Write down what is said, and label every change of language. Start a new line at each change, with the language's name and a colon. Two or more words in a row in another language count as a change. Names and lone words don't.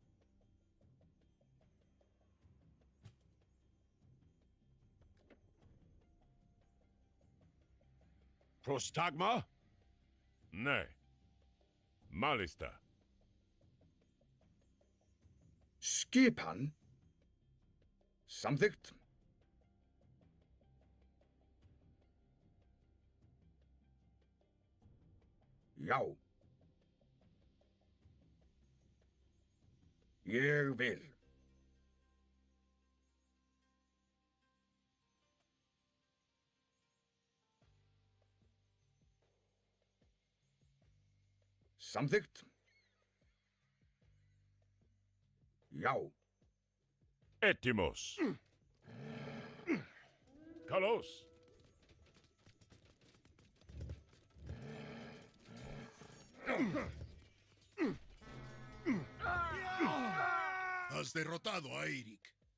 Greek: Prostagma? Ναι. Μάλιστα.
Icelandic: Skipan? Samþykkt. Já. Ég vil. Samþykkt. Já.
Greek: Έτοιμος. Καλώς.
Spanish: Has derrotado a Eirik.